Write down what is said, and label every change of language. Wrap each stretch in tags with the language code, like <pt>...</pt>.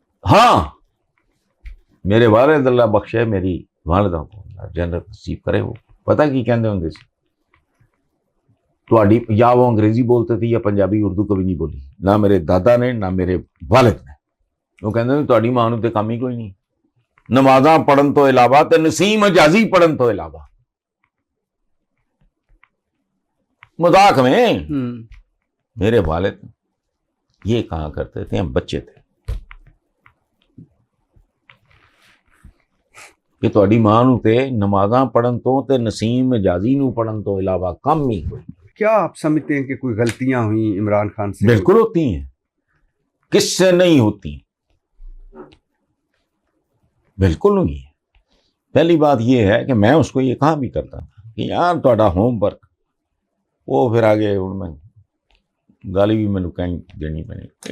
<ur>ہاں میرے والد اللہ بخشے، میری والدہ کو اللہ جنت نصیب کرے.</ur> <pa>وہ پتہ کی کہندے ہوں سی تواڈی،</pa> <ur>یا وہ انگریزی بولتے تھے یا پنجابی، اردو کبھی نہیں بولی، نہ میرے دادا نے نہ میرے والد نے.</ur> <pa>وہ کہندے ہیں تواڈی ماں نوں تے کام ہی کوئی نہیں، نمازاں پڑھن تو علاوہ تے نسیم اجازی پڑھن تو علاوہ.</pa> <ur>مذاق میں میرے والد یہ کہا کرتے تھے، ہم بچے تھے، کہ</ur> <pa>تواڈی ماں نوں تے نمازاں پڑھن تو تے نسیم اجازی نوں پڑھن تو علاوہ کم ہی کوئی.</pa> <ur>کیا آپ سمجھتے ہیں کہ کوئی غلطیاں ہوئیں عمران خان سے؟ بالکل ہوتی ہیں، کس سے نہیں ہوتی، بالکل ہوئی ہے. پہلی بات یہ ہے کہ میں اس کو یہ کہا بھی کرتا تھا کہ یار تہاڈا ہوم ورک، وہ پھر آگے ان میں گالی بھی میں کہیں دینی پڑی.</ur>